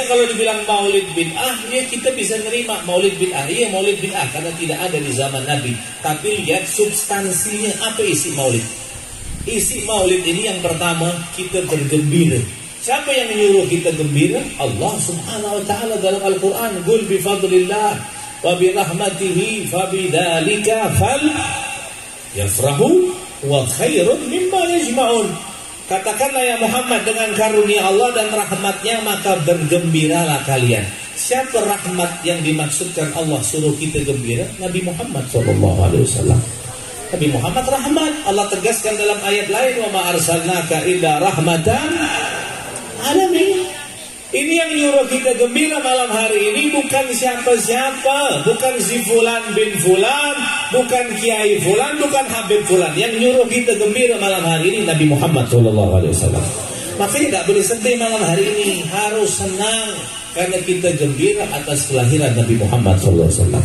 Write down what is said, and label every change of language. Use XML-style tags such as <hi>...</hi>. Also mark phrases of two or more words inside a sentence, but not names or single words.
<id>Kalau dibilang maulid bid'ah, ya kita bisa nerima maulid bid'ah. Iya, maulid bid'ah karena tidak ada di zaman Nabi. Tapi lihat substansinya, apa isi maulid? Isi maulid ini yang pertama, kita bergembira. Siapa yang menyuruh kita gembira? Allah</id> <ar>سبحانه وتعالى</ar> <id>dalam Al-Qur'an,</id> <ar>"قل بفضل الله وبرحمته فبذلك فليفرحوا وخير مما يجمعون."</ar> <id>Katakanlah ya Muhammad, dengan karunia Allah dan rahmatnya maka bergembiralah kalian. Siapa rahmat yang dimaksudkan Allah suruh kita gembira? Nabi Muhammad SAW. Nabi Muhammad rahmat. Allah tegaskan dalam ayat lain,</id> <ar>"وما أرسلناك إلا رحمة للعالمين."</ar> <id>Ini yang nyuruh kita gembira malam hari ini bukan siapa-siapa, bukan si fulan bin fulan, bukan kiai fulan, bukan habib fulan. Yang nyuruh kita gembira malam hari ini Nabi Muhammad SAW. Makanya tidak boleh sedih malam hari ini, harus senang karena kita gembira atas kelahiran Nabi Muhammad SAW.</id>